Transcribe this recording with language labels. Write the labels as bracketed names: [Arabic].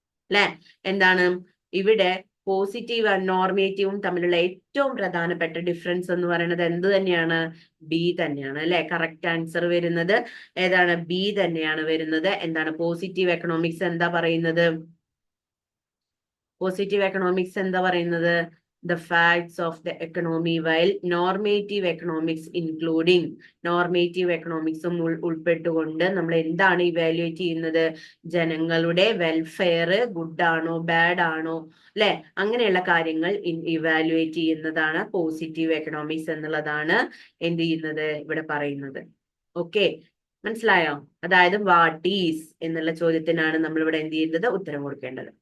[Malayalam] അല്ലെ, എന്താണ് ഇവിടെ പോസിറ്റീവ് നോർമേറ്റീവും തമ്മിലുള്ള ഏറ്റവും പ്രധാനപ്പെട്ട ഡിഫറൻസ് എന്ന് പറയുന്നത് എന്ത് തന്നെയാണ്? ബി തന്നെയാണ് അല്ലെ. കറക്റ്റ് ആൻസർ വരുന്നത് ഏതാണ്? ബി തന്നെയാണ് വരുന്നത്. എന്താണ് പോസിറ്റീവ് എക്കണോമിക്സ് എന്താ പറയുന്നത്? പോസിറ്റീവ് എക്കണോമിക്സ് എന്താ പറയുന്നത്? [English] the facts of the economy, while normative economics including normative economics [Malayalam] ഉൾപ്പെട്ടുകൊണ്ട് നമ്മൾ എന്താണ് ഇവാലുവേറ്റ് ചെയ്യുന്നത്? ജനങ്ങളുടെ വെൽഫെയർ ഗുഡ് ആണോ ബാഡ് ആണോ അല്ലെ, അങ്ങനെയുള്ള കാര്യങ്ങൾ ഇവാലുവേറ്റ് ചെയ്യുന്നതാണ് പോസിറ്റീവ് എക്കണോമിക്സ് എന്നുള്ളതാണ് എന്ത് ചെയ്യുന്നത് ഇവിടെ പറയുന്നത്. ഓക്കെ, മനസ്സിലായോ? അതായത് വാട്ട് ഈസ് എന്നുള്ള ചോദ്യത്തിനാണ് നമ്മൾ ഇവിടെ എന്ത് ചെയ്യുന്നത്? ഉത്തരം കൊടുക്കേണ്ടത്.